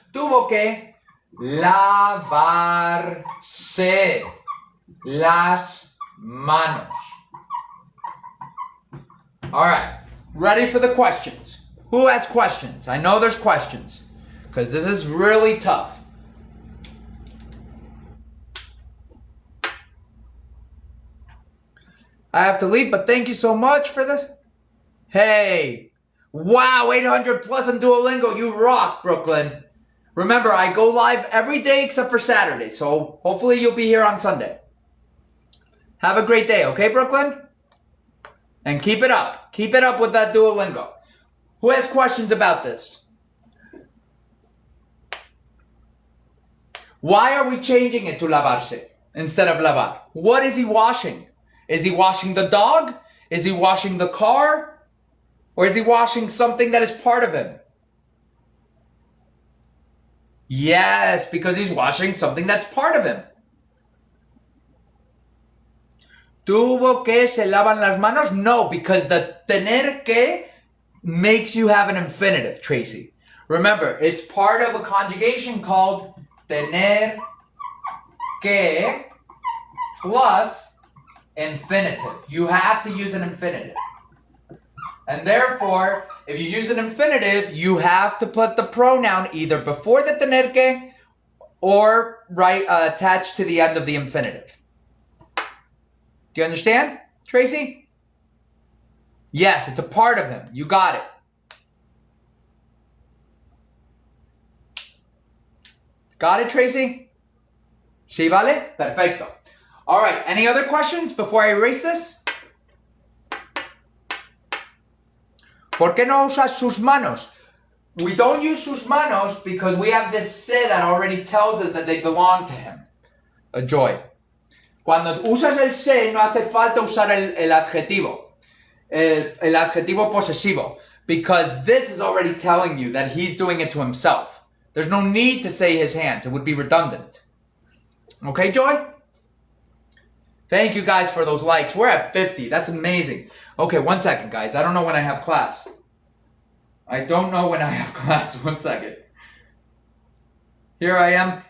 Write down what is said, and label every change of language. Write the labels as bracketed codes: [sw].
[es] Tuvo que lavarse las manos. [en] All right, ready for the questions? Who has questions? I know there's questions because this is really tough. I have to leave, but thank you so much for this. Hey, wow, 800 plus on Duolingo. You rock, Brooklyn. Remember, I go live every day except for Saturday, so hopefully you'll be here on Sunday. Have a great day, okay, Brooklyn? And keep it up. Keep it up with that Duolingo. Who has questions about this? Why are we changing it to lavarse instead of lavar? What is he washing? Is he washing the dog? Is he washing the car? Or is he washing something that is part of him? Yes, because he's washing something that's part of him. [es] ¿Tuvo que se lavan las manos? [en] No, because the tener que makes you have an infinitive, Tracy. Remember, it's part of a conjugation called tener que plus infinitive. You have to use an infinitive. And therefore, if you use an infinitive, you have to put the pronoun either before the tener que or attached to the end of the infinitive. Do you understand, Tracy? Yes, it's a part of him. You got it. Got it, Tracy? [es] ¿Sí vale? Perfecto. [en] All right, any other questions before I erase this? [es] ¿Por qué no usas sus manos? [en] We don't use sus manos because we have this se that already tells us that they belong to him. A joy. [es] Cuando usas el se, no hace falta usar el adjetivo. El adjetivo posesivo. [en] Because this is already telling you that he's doing it to himself. There's no need to say his hands. It would be redundant. Okay, Joy? Thank you guys for those likes. We're at 50. That's amazing. Okay, 1 second, guys. I don't know when I have class. One second. Here I am.